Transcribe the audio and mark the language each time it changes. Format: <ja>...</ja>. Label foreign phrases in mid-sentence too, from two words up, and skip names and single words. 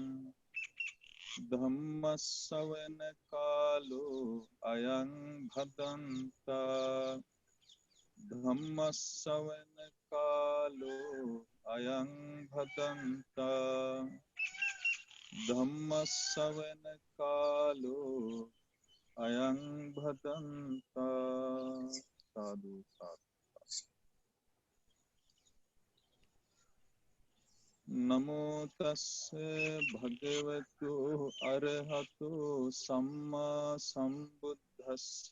<pi>ධම්ම ශ්‍රවණ කාලෝ අයං භදන්තා ධම්ම ශ්‍රවණ කාලෝ අයං භදන්තා ධම්ම ශ්‍රවණ කාලෝ අයං භදන්තා සාදු සාදු නමෝ තස්ස භගවතු අරහතෝ සම්මා සම්බුද්දස්ස</pi>